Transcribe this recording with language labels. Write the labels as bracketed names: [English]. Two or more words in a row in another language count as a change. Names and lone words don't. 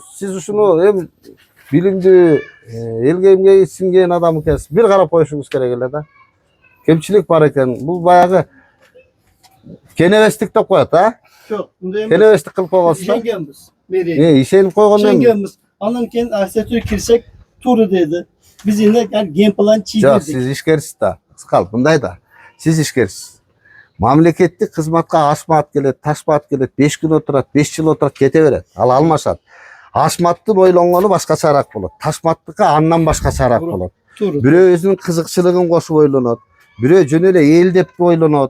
[Kyrgyz] Сиз ушуну эми билимдүү, элге эмгеги сиңген адам экенсиз. Бир карап коюшуңуз керек эле да. Кемчилик бар экен. Бул баягы кенебестик деп коет, а? Жок, мындай эмес. Кенебестик кылып койгонсуз да? Ишенгенбиз. Мэрия. Ишенип койгондон Ишенгенбиz. Анан [Uzbek] keyin arxitekturaga kirsak to'g'ri dedi. Biz endi [English] game plan [Kyrgyz] Жок, [Uzbek] chizdik. [Kyrgyz] сиз ишкерсиз да. Кыскалып мындай да. Сиз ишкерсиз. Мамлекеттик кызматка ашмаат келет, ташмаат келет, 5 күн отурат, 5 жыл отурат, кете берет. Ал алмашат. Ашматтын ойлонгону башкачараак болот. Ташматтыкы андан башкачараак болот. [Uzbek] To'g'ri. [Kyrgyz] Бирөө өзүнүн кызыкчылыгын кошуп ойлонот. Бирөө жөн эле эл деп ойлонот.